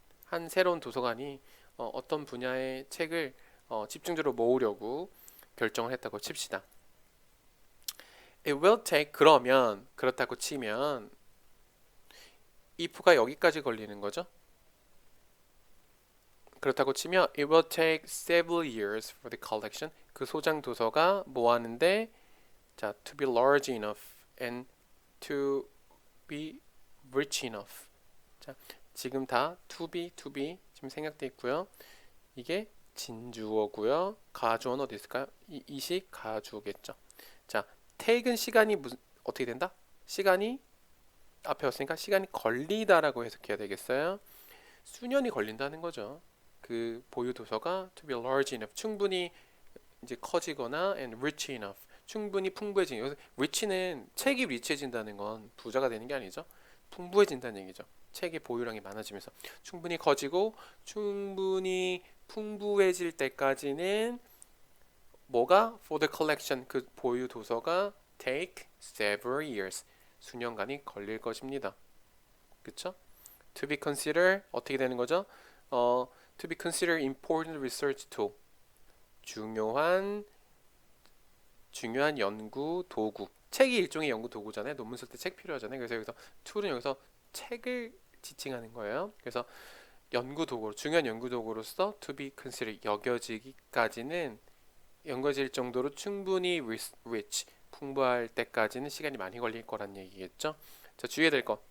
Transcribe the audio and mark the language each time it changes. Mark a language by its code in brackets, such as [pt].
[ko] 한 새로운 도서관이 어떤 분야의 책을 집중적으로 모으려고 결정을 했다고 칩시다. [en] It will take, [ko] 그러면 그렇다고 치면 if가 여기까지 걸리는 거죠. 그렇다고 치면 [en] it will take several years for the collection, [ko] 그 소장 도서가 모았는데 자, [en] to be large enough and to be rich enough. [ko] 자, 지금 다 to be 지금 생략돼 있고요. 이게 진주어고요. 가주어는 어디 있을까요? 이식 가주겠죠. 자, take은 시간이 어떻게 된다? 시간이 앞에 왔으니까 시간이 걸리다라고 해석해야 되겠어요. 수년이 걸린다는 거죠. 그 보유 도서가 [en] to be large enough, [ko] 충분히 이제 커지거나 [en] and rich enough, [ko] 충분히 풍부해진. 여기서 rich는 책이 rich해진다는 건 부자가 되는 게 아니죠. 풍부해진다는 얘기죠. 책의 보유량이 많아지면서 충분히 커지고 충분히 풍부해질 때까지는 뭐가 [en] for the collection, [ko] 그 보유 도서가 [en] take several years, [ko] 수년간이 걸릴 것입니다. 그쵸? [en] To be considered [ko] 어떻게 되는 거죠? [en] To be considered important research tool, [ko] 중요한 연구 도구. 책이 일종의 연구 도구잖아요. 논문 쓸 때 책 필요하잖아요. 그래서 여기서 tool은 여기서 책을 지칭하는 거예요. 그래서 연구 도구로, 중요한 연구 도구로서 [en] to be considered, [ko] 여겨지기까지는, 연구질 정도로 충분히 rich, 풍부할 때까지는 시간이 많이 걸릴 거란 얘기겠죠. 자, 주의해야 될 거.